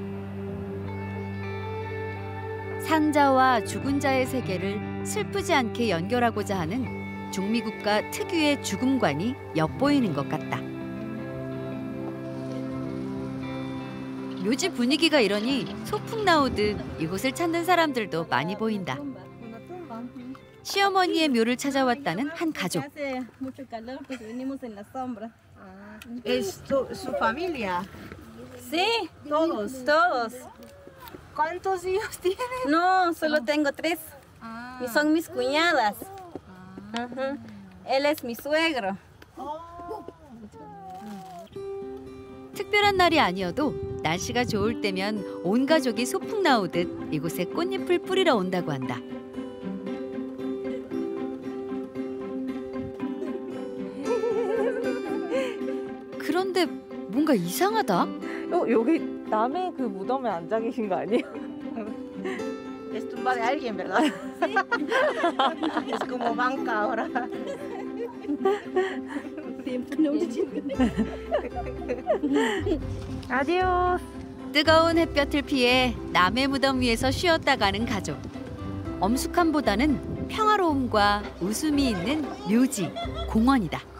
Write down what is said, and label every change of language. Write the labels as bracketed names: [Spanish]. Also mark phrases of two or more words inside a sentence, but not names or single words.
[Korean] 산자와 죽은 자의 세계를 슬프지 않게 연결하고자 하는 중미국가 특유의 죽음관이 엿보이는 것 같다. 묘지 분위기가 이러니 소풍 나오듯 이곳을 찾는 사람들도 많이 보인다. 시어머니의 묘를 찾아왔다는 한 가족. [Spanish] ¿Es su familia? Sí, Todos. todos. ¿Cuántos hijos tienen? No, solo tengo 3. Y son mis cuñadas. Ajá. Él es mi suegro. [Korean] 특별한 날이 아니어도 날씨가 좋을 때면 온 가족이 소풍 나오듯 이곳에 꽃잎을 뿌리러 온다고 한다. 그런데 뭔가 이상하다. 여기 남의 그 무덤에 앉아 계신 거 아니에요? [Spanish] Es tumba de alguien, ¿verdad? Es como banca ahora. [Korean] 아디오스. 뜨거운 햇볕을 피해 남의 무덤 위에서 쉬었다 가는 가족. 엄숙함보다는 평화로움과 웃음이 있는 묘지, 공원이다.